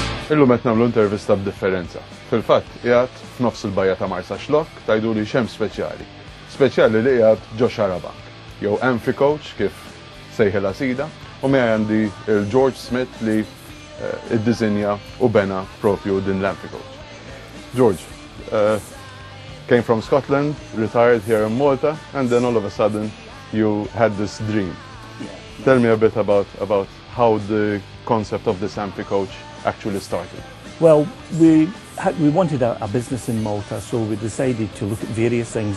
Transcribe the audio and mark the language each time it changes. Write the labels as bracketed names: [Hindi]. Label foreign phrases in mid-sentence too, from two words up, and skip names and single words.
[Maltese] Illum qed nagħmlu intervista b'differenza. Fil-fatt qiegħed f'nofs il-bajja ta' Marsa Xlokk tgħiduli xemm speċjali. Speċjali li qiegħed ġo xarabank, jew Amphibian Coach kif sejħilha sida, u miegħi għandi il-George Smith li iddiżinja u bena propju din l-Amphibian Coach. [English] George, came from Scotland, retired here in Malta, and then all of a sudden you had this dream. Yeah. Tell me a bit about how the concept of this Amphibian Coach actually started. Well, we wanted a business in Malta, so we decided to look at various things.